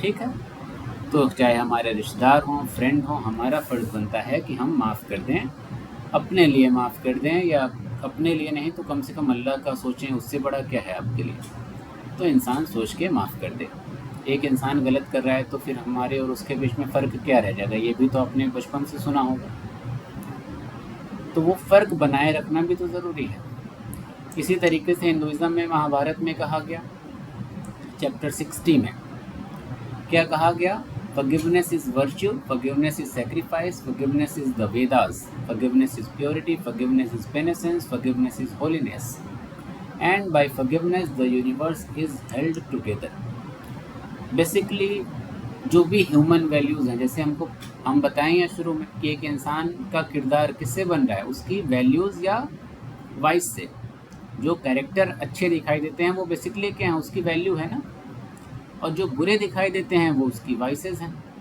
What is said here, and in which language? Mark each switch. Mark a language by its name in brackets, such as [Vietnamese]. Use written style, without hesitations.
[Hindi] ठीक है, तो चाहे हमारे रिश्तेदार हों, फ्रेंड हों, हमारा फ़र्ज़ बनता है कि हम माफ़ कर दें, अपने लिए माफ़ कर दें, या अपने लिए नहीं तो कम से कम अल्लाह का सोचें, उससे बड़ा क्या है आपके लिए। तो इंसान सोच के माफ़ कर दे। एक इंसान गलत कर रहा है तो फिर हमारे और उसके बीच में फ़र्क क्या रह जाएगा, ये भी तो आपने बचपन से सुना होगा। तो वो फ़र्क बनाए रखना भी तो ज़रूरी है। इसी तरीके से हिंदुज़म में महाभारत में कहा गया, [English] Chapter 60 में क्या कहा गया, Forgiveness is virtue, forgiveness is sacrifice, forgiveness is the Vedas, forgiveness is purity, forgiveness is penitence, forgiveness is holiness, and by forgiveness the universe is held together. [Hindi] Basically जो भी ह्यूमन वैल्यूज़ हैं, जैसे हम बताएं शुरू में कि एक इंसान का किरदार किससे बन रहा है, उसकी वैल्यूज़ या वाइस से। जो कैरेक्टर अच्छे दिखाई देते हैं वो बेसिकली क्या है, उसकी वैल्यू है ना, और जो बुरे दिखाई देते हैं वो उसकी वाइसेस हैं।